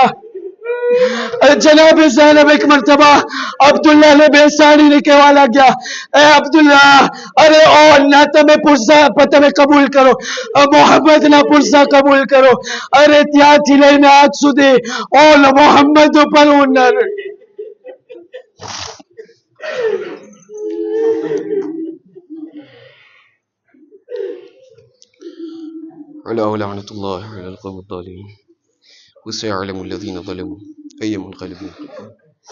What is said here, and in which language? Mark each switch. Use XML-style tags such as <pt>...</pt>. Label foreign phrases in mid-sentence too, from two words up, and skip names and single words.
<gu>જનાબે ઝૈનબ એક મરતબા અબ્દુલ્લાહ ને બેસાડીને કહેવા લાગ્યા, એ અબ્દુલ્લાહ, અરે ઓ અલ્લાહ, તમે પુરસા તમે કબૂલ કરો, મોહમ્મદ ના પુરસા કબૂલ કરો. અરે ત્યાંથી લઈને આજ સુધી ઓલ મોહમ્મદ ઉપર હું ન</gu> <ar>على لعنة الله على القوم الظالمين وسيعلم الذين ظلموا أي منقلب ينقلبون.</ar>